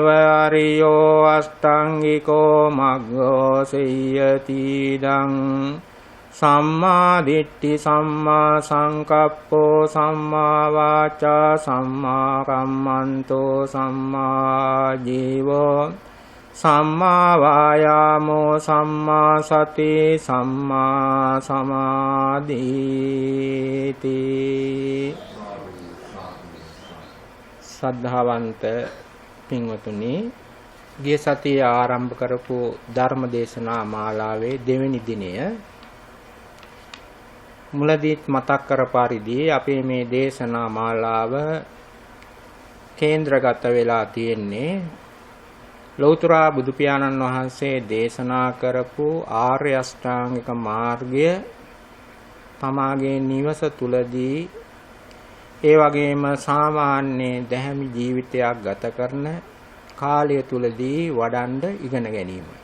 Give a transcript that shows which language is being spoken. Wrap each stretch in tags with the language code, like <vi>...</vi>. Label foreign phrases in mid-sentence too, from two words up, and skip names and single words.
<pi>අරියෝ අෂ්ටාංගිකෝ මග්ගෝ සියති දං සම්මා දිට්ඨි සම්මා සංකප්පෝ සම්මා වාචා සම්මා කම්මන්තෝ සම්මා ජීවෝ සම්මා වායාමෝ සම්මා සති සම්මා සමාධිති.</pi> <si>සද්ධාවන්ත පින්වතුනි, ගිය සතියේ ආරම්භ කරපු ධර්ම දේශනා මාලාවේ දෙවෙනි දිනය මුලදීත් මතක් කර පරිදි අපේ මේ දේශනා මාලාව කේන්ද්‍රගත වෙලා තියෙන්නේ ලෞතර බුදු පියාණන් වහන්සේ දේශනා කරපු ආර්ය අෂ්ටාංගික මාර්ගය තමාගේ නිවස තුලදී ඒ වගේම සාමාන්‍ය දැහැමි ජීවිතයක් ගත කරන කාලය තුලදී වඩන්න ඉගෙන ගැනීම.</si>